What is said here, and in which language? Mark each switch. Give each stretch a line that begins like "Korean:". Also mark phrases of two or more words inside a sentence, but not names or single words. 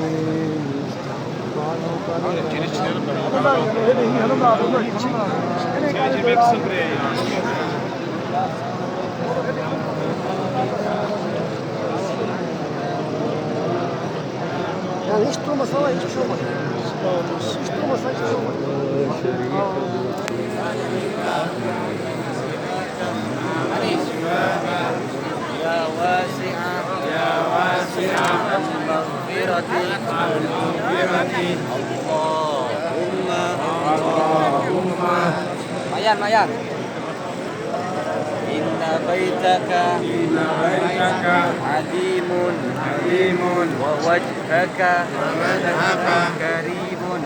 Turkish: Yani hiç durmasa var, hiçbir şey olmaz. Hiç durmasa hiçbir şey olmaz.
Arabic: يا واسع المغفرة اللهم ميان إن بيتك عظيم ووجهك كريم